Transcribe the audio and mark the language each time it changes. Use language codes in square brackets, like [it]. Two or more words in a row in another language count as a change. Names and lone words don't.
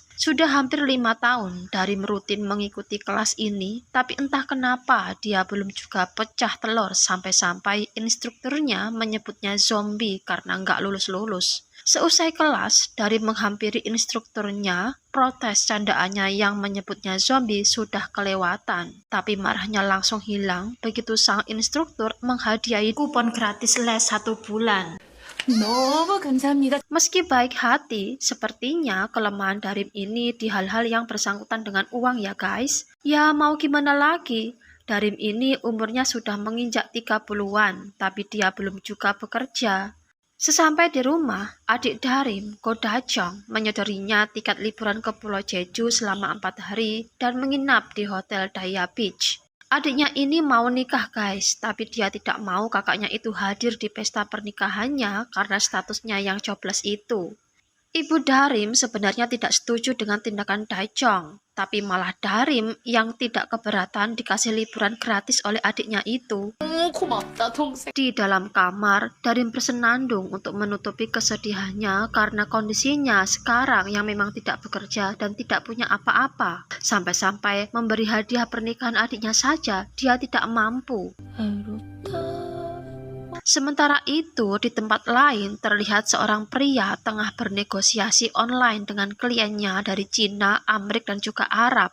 [id] Sudah hampir 5 tahun Darim rutin mengikuti kelas ini, tapi entah kenapa dia belum juga pecah telur sampai-sampai instrukturnya menyebutnya zombie karena nggak lulus-lulus. Seusai kelas, Darim menghampiri instrukturnya, protes candaannya yang menyebutnya zombie sudah kelewatan. Tapi marahnya langsung hilang begitu sang instruktur menghadiahi kupon gratis les 1 bulan. [ko] 너무 감사합니다. [id] Meski baik hati, sepertinya kelemahan Darim ini di hal-hal yang bersangkutan dengan uang ya guys. Ya mau gimana lagi, Darim ini umurnya sudah menginjak 30-an, tapi dia belum juga bekerja. Sesampai di rumah, adik Darim, Ko Da-jong, menyodorinya tiket liburan ke Pulau Jeju selama 4 hari dan menginap di Hotel Daya Beach. Adiknya ini mau nikah guys, tapi dia tidak mau kakaknya itu hadir di pesta pernikahannya karena statusnya yang jobless itu. Ibu Darim sebenarnya tidak setuju dengan tindakan Da-jong, tapi malah Darim yang tidak keberatan dikasih liburan gratis oleh adiknya itu. [ko] 너무 고맙다, 동생. [id] Di dalam kamar, Darim bersenandung untuk menutupi kesedihannya karena kondisinya sekarang yang memang tidak bekerja dan tidak punya apa-apa. Sampai-sampai memberi hadiah pernikahan adiknya saja, dia tidak mampu. Sementara itu, di tempat lain terlihat seorang pria tengah bernegosiasi online dengan kliennya dari Cina, Amerika, dan juga Arab.